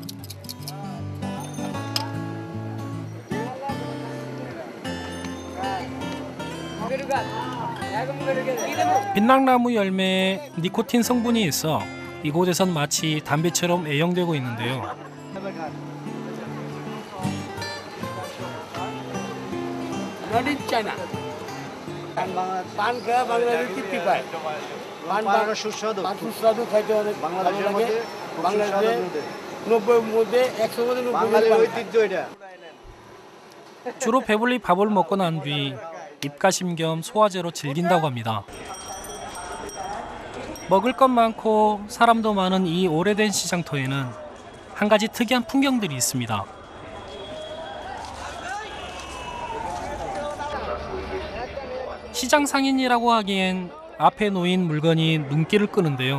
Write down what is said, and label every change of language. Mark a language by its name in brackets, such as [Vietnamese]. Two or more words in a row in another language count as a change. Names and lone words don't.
[Korean] 빛낭나무 열매에 니코틴 성분이 있어 이곳에선 마치 담배처럼 애용되고 있는데요. [English] Not in China. [Bangla] পান খাওয়া বাংলাদেশে তৃপ্তি পায়। পান সুস্বাদু খাইতে অনেক ভালো লাগে। বাংলাদেশে 90 মধ্যে 100 মধ্যে 90 বাঙালির ঐতিহ্য এটা। [Korean] 주로 배불리 밥을 먹고 난 뒤 입가심 겸 소화제로 즐긴다고 합니다. 먹을 것 많고 사람도 많은 이 오래된 시장터에는 한 가지 특이한 풍경들이 있습니다. 시장 상인이라고 하기엔 앞에 놓인 물건이 눈길을 끄는데요.